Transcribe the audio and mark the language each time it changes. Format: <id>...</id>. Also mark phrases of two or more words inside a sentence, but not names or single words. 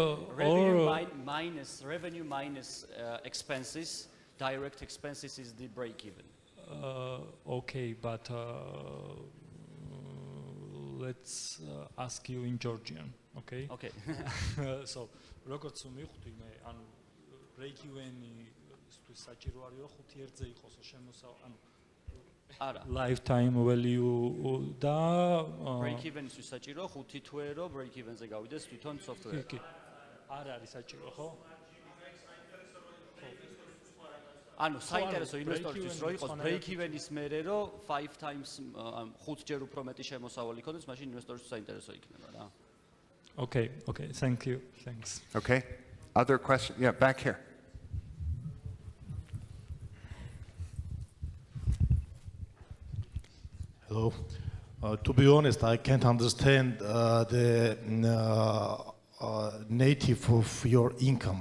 <en>or, revenue minus expenses, direct expenses is the break even. Okay, but let's ask you in Georgian, okay? Okay. So,</en> <ka>როგორც მივხვდი მე, ანუ</ka> <en>break even-</en> <ka>ი საჭირო არის რომ 5 ერთზე იყოს შემოსავალი, არა.</ka> <en>lifetime value და break even-</en> <ka>ი საჭირო 5 თვე რომ</ka> <en>break even-</en> <ka>ზე გავიდეს თვითონ software. კი. არ არის საჭირო, ხო? ანუ საინტერესო ინვესტორისთვის რო იყოს</ka> <en>break even-</en> <ka>ის მერე რომ 5 times 5 ჯერ უფრო მეტი შემოსავალი ქონდეს, მაშინ ინვესტორისთვის საინტერესო იქნება რა.</ka> <en>Okay, thank you, thanks. Okay. Other question? Yeah, back here. Hello. To be honest, I can't understand the native of your income.</en>